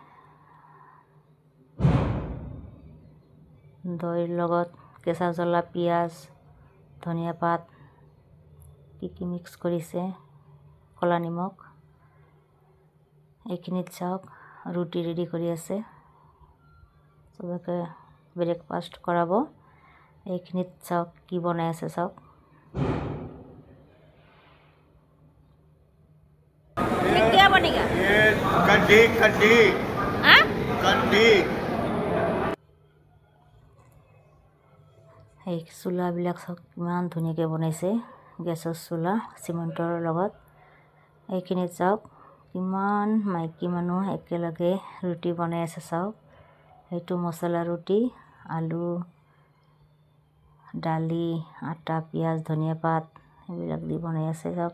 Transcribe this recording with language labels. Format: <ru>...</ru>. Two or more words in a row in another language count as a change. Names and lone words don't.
<as>দৈৰ লগত কেঁচা জ্বলা, পিঁয়াজ, ধনিয়া পাত কি মিক্স কৰিছে, ক'লা নিমখ। এইখিনিত চাওক ৰুটি ৰেডি কৰি আছে, চবকে ব্ৰেকফাষ্ট কৰাব। এইখিনিত চাওক কি বনাই আছে চাওক।</as> <hi>ये क्या बनेगा? ये कड्डी कड्डी हाँ? कड्डी।</hi> <as>এই চোলাবিলাক চাওক কিমান ধুনীয়াকৈ বনাইছে, গেছৰ চোলা চিমেণ্টৰ লগত। এইখিনিত চাওক কিমান মাইকী মানুহ একেলগে ৰুটি বনাই আছে চাওক। সেইটো মছলা ৰুটি, আলু, দালি, আটা, পিঁয়াজ, ধনিয়া পাত এইবিলাক দি বনাই আছে চাওক।</as>